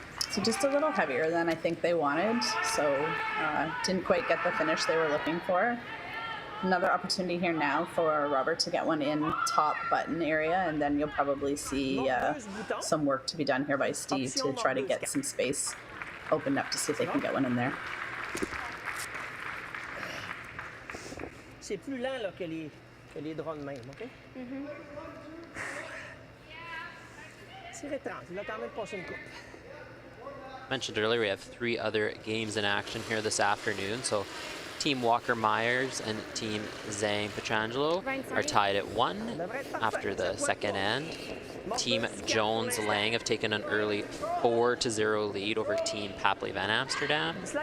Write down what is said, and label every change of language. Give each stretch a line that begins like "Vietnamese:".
English: So just a little heavier than I think they wanted, so didn't quite get the finish they were looking for. Another opportunity here now for Robert to get one in top button area, and then you'll probably see some work to be done here by Steve to try to get some space opened up to see if they can get one in there.
French: C'est plus lent là, que les draws de même, OK? Tirez 30. Il a quand même passé une coupe.
English: Mentioned earlier, we have 3 other games in action here this afternoon. So Team Walker Myers and Team Zhang Petrangelo are tied at 1 after the second end. Team Jones Lang have taken an early 4-0 lead over Team Papley Van Amsterdam.